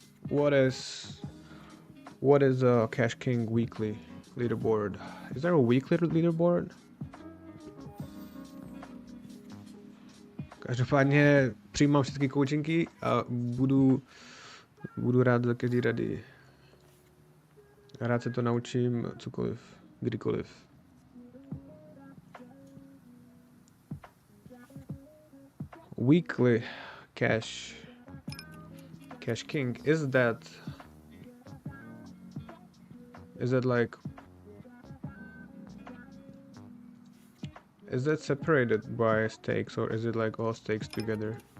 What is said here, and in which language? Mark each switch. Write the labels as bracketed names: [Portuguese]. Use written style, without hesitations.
[English] What is a Cash King weekly leaderboard? Is there a weekly leaderboard? [Czech] Každopádně přijímám všechny coachingy a budu rád za každý rady. Rád se to naučím, cokoliv, kdykoliv. [English] Weekly Cash King, is that like, is that separated by stakes or is it like all stakes together?